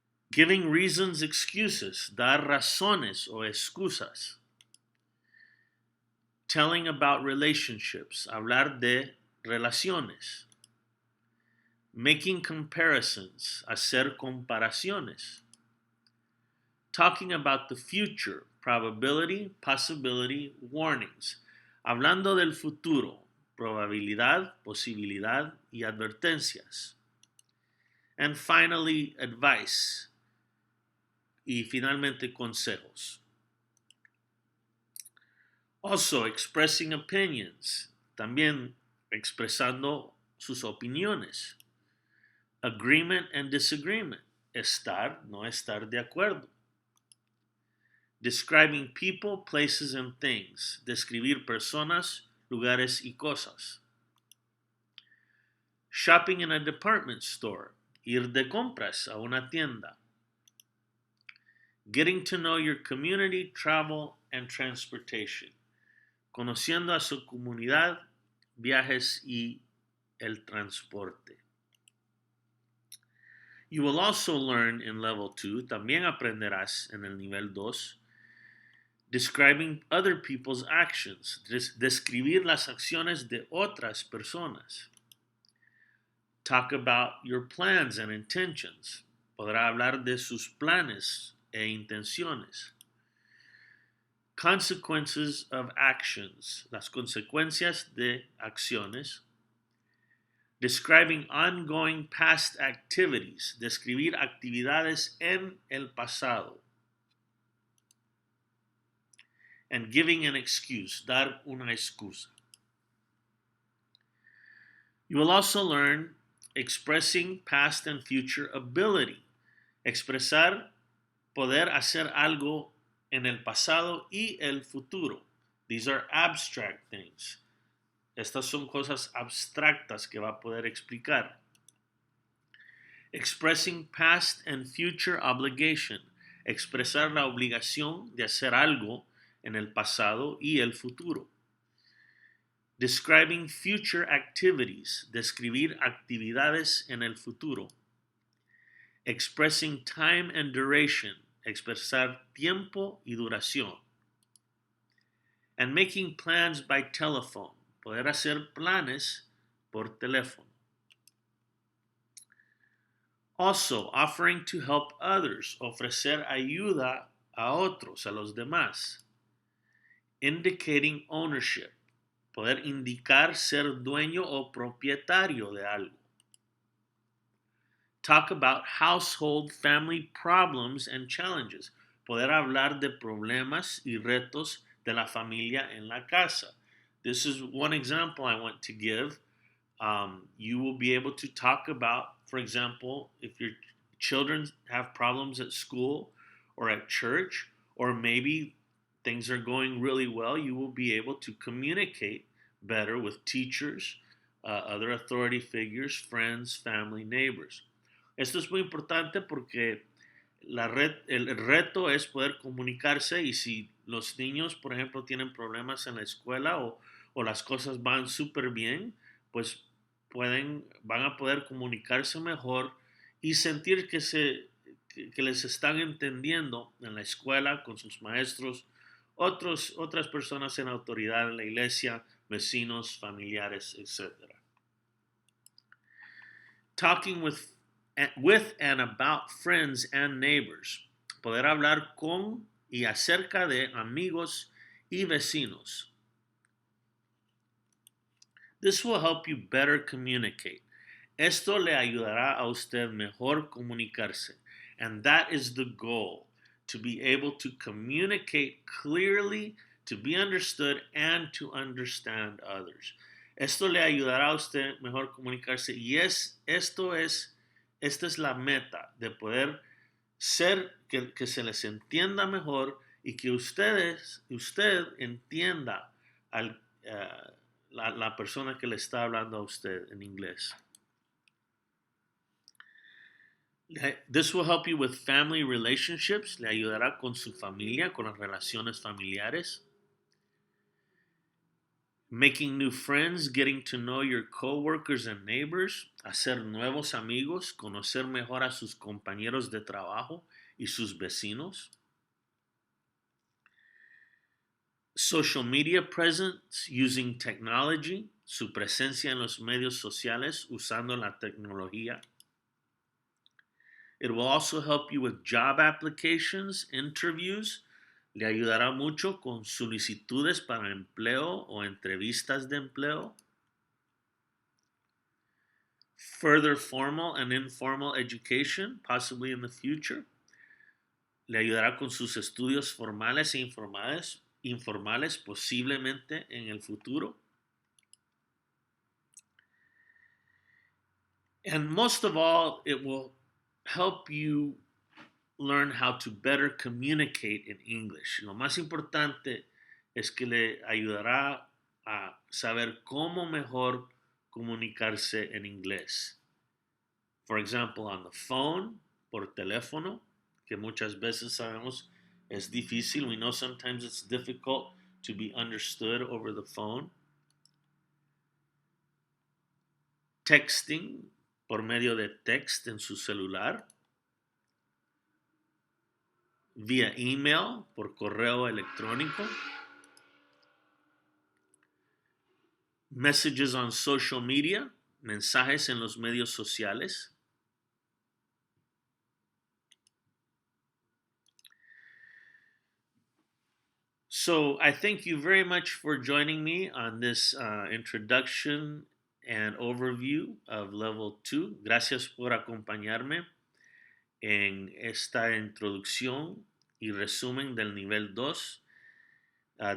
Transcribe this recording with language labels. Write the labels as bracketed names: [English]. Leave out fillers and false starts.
[English] Giving reasons, excuses, [Spanish] dar razones o excusas. [English] Telling about relationships, [Spanish] hablar de relaciones. [English] Making comparisons, [Spanish] hacer comparaciones. [English] Talking about the future, probability, possibility, warnings. [Spanish] Hablando del futuro, probabilidad, posibilidad y advertencias. [English] And finally, advice. [Spanish] Y finalmente, consejos. [English] Also, expressing opinions. [Spanish] También expresando sus opiniones. [English] Agreement and disagreement. [Spanish] Estar, no estar de acuerdo. [English] Describing people, places, and things. [Spanish] Describir personas, lugares y cosas. [English] Shopping in a department store. [Spanish] Ir de compras a una tienda. [English] Getting to know your community, travel, and transportation. [Spanish] Conociendo a su comunidad, viajes y el transporte. [English] You will also learn in Level 2, [Spanish] también aprenderás en el Nivel 2, [English] Describing other people's actions, [Spanish] describir las acciones de otras personas. [English] Talk about your plans and intentions. [Spanish] Podrá hablar de sus planes e intenciones. [English] Consequences of actions, [Spanish] las consecuencias de acciones. [English] Describing ongoing past activities, [Spanish] describir actividades en el pasado. [English] And giving an excuse, [Spanish] dar una excusa. [English] You will also learn expressing past and future ability. [Spanish] Expresar, poder hacer algo en el pasado y el futuro. [English] These are abstract things. [Spanish] Estas son cosas abstractas que va a poder explicar. [English] Expressing past and future obligation. [Spanish] Expresar la obligación de hacer algo en el pasado y el futuro. [English] Describing future activities. [Spanish] Describir actividades en el futuro. [English] Expressing time and duration. [Spanish] Expresar tiempo y duración. [English] And making plans by telephone. [Spanish] Poder hacer planes por teléfono. [English] Also, offering to help others. [Spanish] Ofrecer ayuda a otros, a los demás. [English] Indicating ownership. [Spanish] Poder indicar ser dueño o propietario de algo. [English] Talk about household family problems and challenges. [Spanish] Poder hablar de problemas y retos de la familia en la casa. [English] This is one example I want to give. You will be able to talk about, for example, if your children have problems at school or at church, or maybe things are going really well, you will be able to communicate better with teachers, other authority figures, friends, family, neighbors. [Spanish] Esto es muy importante porque el reto es poder comunicarse, y si los niños, por ejemplo, tienen problemas en la escuela o las cosas van súper bien, pues van a poder comunicarse mejor y sentir que les están entendiendo en la escuela, con sus maestros, otras personas en autoridad en la iglesia, vecinos, familiares, etc. [English] Talking with and about friends and neighbors. [Spanish] Poder hablar con y acerca de amigos y vecinos. [English] This will help you better communicate. [Spanish] Esto le ayudará a usted mejor comunicarse. [English] And that is the goal, to be able to communicate clearly, to be understood, and to understand others. [Spanish] Esto le ayudará a usted mejor comunicarse, y esta es la meta, de poder ser que se les entienda mejor y que usted entienda la persona que le está hablando a usted en inglés. [English] This will help you with family relationships. [Spanish] Le ayudará con su familia, con las relaciones familiares. [English] Making new friends, getting to know your coworkers and neighbors. [Spanish] Hacer nuevos amigos, conocer mejor a sus compañeros de trabajo y sus vecinos. [English] Social media presence, using technology. [Spanish] Su presencia en los medios sociales, usando la tecnología. [English] It will also help you with job applications, interviews. [Spanish] Le ayudará mucho con solicitudes para empleo o entrevistas de empleo. [English] Further formal and informal education, possibly in the future. [Spanish] Le ayudará con sus estudios formales e informales, posiblemente en el futuro. [English] And most of all, it will help you learn how to better communicate in English. [Spanish] Lo más importante es que le ayudará a saber cómo mejor comunicarse en inglés. [English] For example, on the phone, [Spanish] por teléfono, que muchas veces sabemos es difícil. [English] We know sometimes it's difficult to be understood over the phone. Texting, [Spanish] por medio de text en su celular. vía email, por correo electrónico, [English] messages on social media, [Spanish] mensajes en los medios sociales. [English] So I thank you very much for joining me on this introduction and overview of Level 2. [Spanish] Gracias por acompañarme en esta introducción y resumen del Nivel 2.